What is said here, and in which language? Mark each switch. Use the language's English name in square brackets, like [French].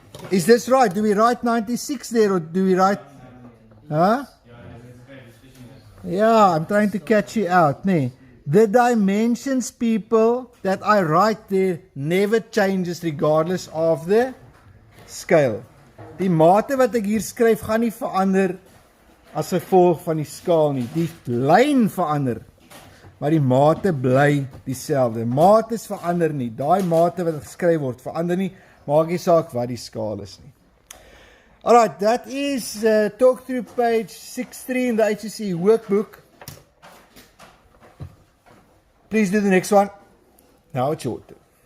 [English] Is this right? Do we write 96 there or do we write... Huh? Yeah, I'm trying to catch you out. Nee. The dimensions, people, that I write there never changes regardless of the scale. [Afrikaans] Die mate wat ek hier skryf gaan nie verander as gevolg van die skaal nie. Die lyn verander. maar die mate bly dieselfde. Mates verander nie. Daai mate wat geskryf word verander nie. Maak nie saak wat die skaal is nie. [English] Alright, that is talk through page 63 in the HSE workbook. Please do the next one. Now it's your turn.